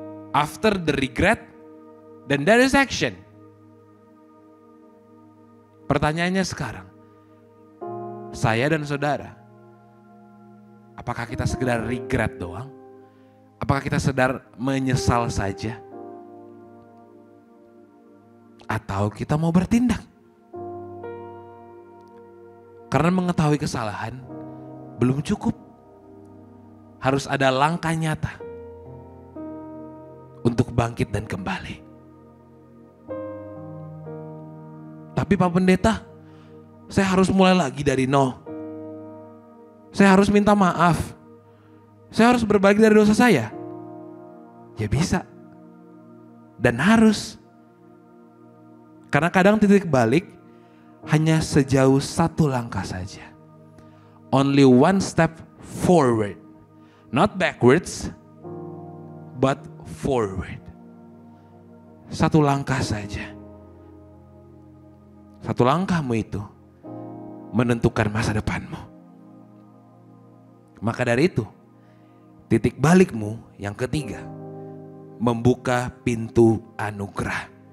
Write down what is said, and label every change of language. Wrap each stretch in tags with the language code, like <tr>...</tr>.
<en>After the regret, then there is action.</en> <id>Pertanyaannya sekarang, saya dan saudara, apakah kita sekedar regret doang? Apakah kita sedar menyesal saja? Atau kita mau bertindak? Karena mengetahui kesalahan belum cukup. Harus ada langkah nyata untuk bangkit dan kembali. Tapi Pak Pendeta, saya harus mulai lagi dari nol. Saya harus minta maaf. Saya harus berbalik dari dosa saya. Ya bisa. Dan harus. Karena kadang titik balik hanya sejauh satu langkah saja.</id> <en>Only one step forward. Not backwards, but forward.</en> <id>Satu langkah saja. Satu langkahmu itu menentukan masa depanmu. Maka dari itu, titik balikmu yang ketiga, membuka pintu anugerah.</id>